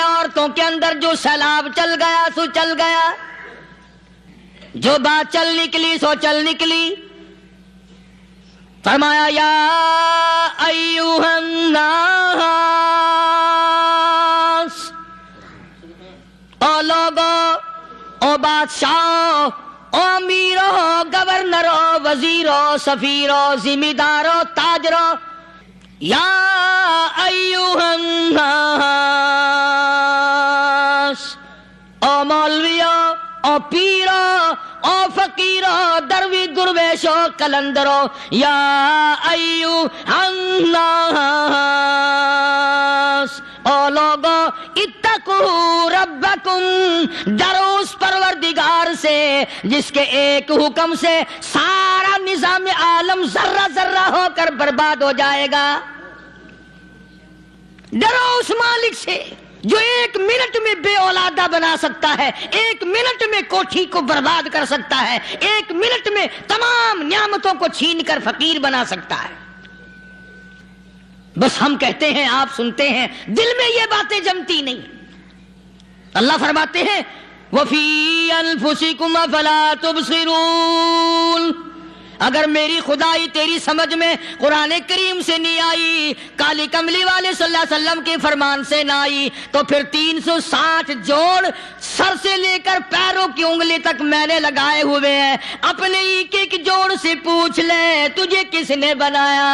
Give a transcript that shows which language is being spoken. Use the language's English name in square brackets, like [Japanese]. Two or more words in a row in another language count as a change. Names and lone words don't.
[Urdu] عورتوں کے اندر جو سیلاب چل گیا سو چل گیا، جو بات چل نکلی سو چل نکلی. فرمایا [Arabic] یا ایھا الناس [Urdu] او لوگو، او بادشاہ، او امیرو، گورنرو، وزیرو، سفیرو، ذمہ دارو، تاجرو، [Arabic] یا ایوہ الناس، [Urdu] او مولویو، او پیرو، او فقیرو، دروی درویشو، کلندرو، [Arabic] یا ایوہ الناس، [Urdu] او لوگو [Arabic] اتقو ربکم، [Urdu] ڈرو اس پروردگار سے جس کے ایک حکم سے سارا نظام عالم ذرہ ذرہ ہو کر برباد ہو جائے گا۔ ڈرو اس مالک سے جو ایک منٹ میں بے اولادہ بنا سکتا ہے، ایک منٹ میں کوٹھی کو برباد کر سکتا ہے، ایک منٹ میں تمام نعمتوں کو چھین کر فقیر بنا سکتا ہے۔ بس ہم کہتے ہیں، آپ سنتے ہیں، دل میں یہ باتیں جمتی نہیں۔ اللہ فرماتے ہیں [Arabic] وَفِي أَنفُسِكُمْ أَفَلَا تُبْصِرُونَ، [Urdu] اگر میری خدائی تیری سمجھ میں قرآن کریم سے نہیں آئی، کالی کملی والے صلی اللہ علیہ وسلم کے فرمان سے نہ آئی، تو پھر 360 جوڑ سر سے لے کر پیروں کی انگلی تک میں نے لگائے ہوئے ہیں، اپنے ایک ایک جوڑ سے پوچھ لے تجھے کس نے بنایا؟